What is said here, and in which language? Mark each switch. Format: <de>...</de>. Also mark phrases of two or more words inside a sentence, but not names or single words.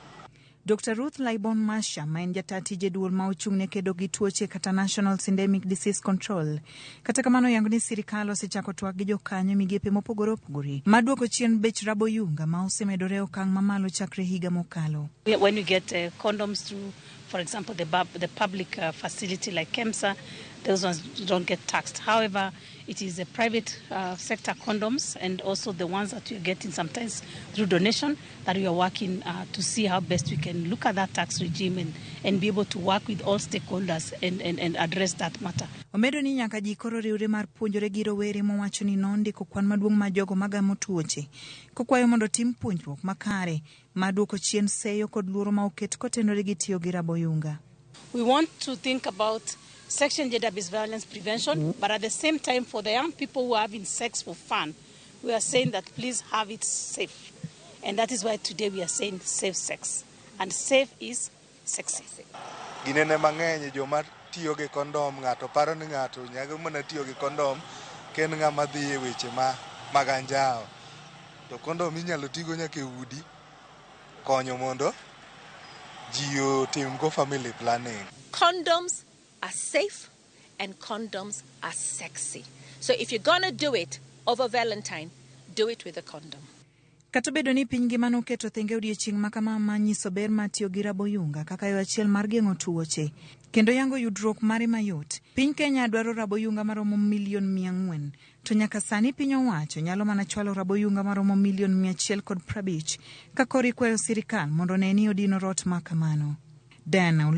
<luo>Dr. Ruth Laibon Masha, ma en jata tije duol ma ochung'ne kedo gi tuoche kata National Syndemic Disease Control. Kata kamano yango ni sirkal osechako twak gi jokanyo migepe mopogore opogore maduoko chien bech raboyunga ma osemedore okang' mamalo chakre higa mokalo.</luo> <en>When you get condoms through, for example, the public facility like KEMSA, those ones don't get taxed. However, it is the private sector condoms and also the ones that you're getting sometimes through donation that we are working to see how best we can look at that tax regime and be able to work with all stakeholders and address that matter.</en> <luo>Omedo ni nyaka ji koro riwre mar puonjore gi rowere mowacho ni nondiko kwan maduong' ma jogo magamo tuoche kokwayo mondo tim puonjruok makare maduoko chien seyo kod luoro ma oket kotenore gi tiyo gi raboyunga.</luo> <en>We want to think about sexual and gender-based violence prevention, but at the same time, for the young people who are having sex for fun, we are saying that please have it safe. And that is why today we are saying safe sex. And safe is sexy.</en> <luo>Ginene mang'eny joma tiyo gi kondom ng'ato paro ni ng'ato nyago mana tiyo gi kondom ken ng'ama dhi e weche mag anjawo. To kondom inyalo tigo nyaka e udi konyo mondo ji otim go</luo> <en>family planning. Condoms are safe and condoms are sexy. So if you're gonna do it over Valentine, do it with a condom.</en> <luo>Kata bedo ni piny ngima noketo thenge odiochieng' makama manyiso ber mar tiyo gi raboyunga kaka yo achiel mar geng'o tuoche kendo yango yudruok mare mayot. Piny Kenya dwaro raboyunga maromo 400,000 to nyaka sani piny owacho nyalo mana chwalo raboyunga maromo 150,000 ka kori kwayo sirkal mondo ne ni odino rot makamano.</luo>